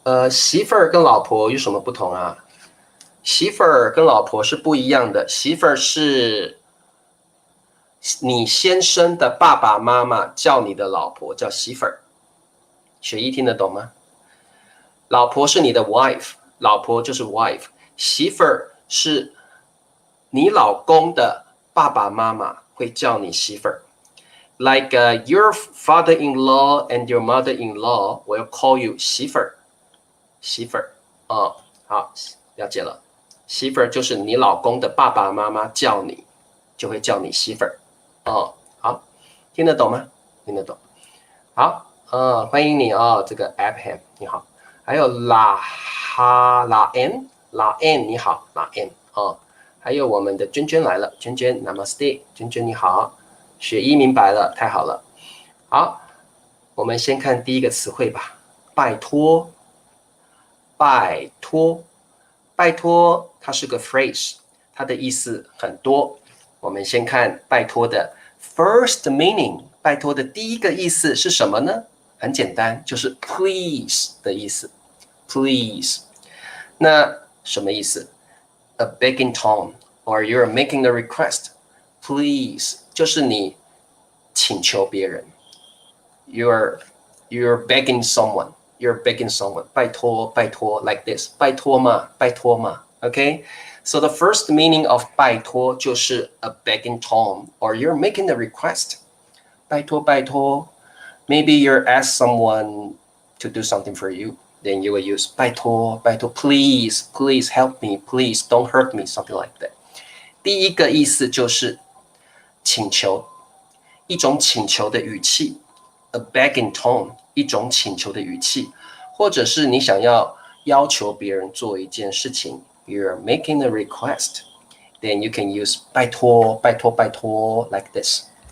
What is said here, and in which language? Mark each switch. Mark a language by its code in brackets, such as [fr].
[zh] 媳妇儿跟老婆有什么不同啊？媳妇儿跟老婆是不一样的，媳妇儿是你先生的爸爸妈妈叫你的老婆叫媳妇儿，雪姨听得懂吗？老婆是你的 wife， 老婆就是 wife， 媳妇儿是你老公的爸爸妈妈会叫你媳妇儿。 [en] Like your father-in-law and your mother-in-law will call you [zh] 媳妇儿，媳妇儿好，了解了。媳妇儿就是你老公的爸爸妈妈叫你，就会叫你媳妇儿。好，听得懂吗？听得懂。好，欢迎你这个 Upham 你好。还有拉 N 你好，拉 N 还有我们的娟娟来了，娟娟 Namaste， 娟娟你好，雪姨明白了，太好了。好，我们先看第一个词汇吧，拜托，拜托，拜托，它是个 phrase， 它的意思很多。我们先看拜托的 first meaning， 拜托的第一个意思是什么呢？很简单，就是 please 的意思 ，please。那什么意思 [en] ？A begging tone, or you're making a request. Please [zh] 就是你请求别人 [en] ，you're begging someone, you're begging someone. [zh] 拜托，拜托 ，like this， 拜托嘛，拜托嘛 ，OK。 [en] So the first meaning of [zh] 拜托就是 [en] a begging tone, or you're making a request. [zh] 拜托，拜托。 [en] Maybe you're asked someone to do something for you, then you will use 拜托，拜托 please, please help me, please don't hurt me, something like that. [zh] 第一个意思就是请求，一种请求的语气 ， [en] a begging tone， [zh] 一种请求的语气，或者是你想要求别人做一件事情 ， [en] you're making a request, then you can use [zh] 拜托，拜托，拜托 like this。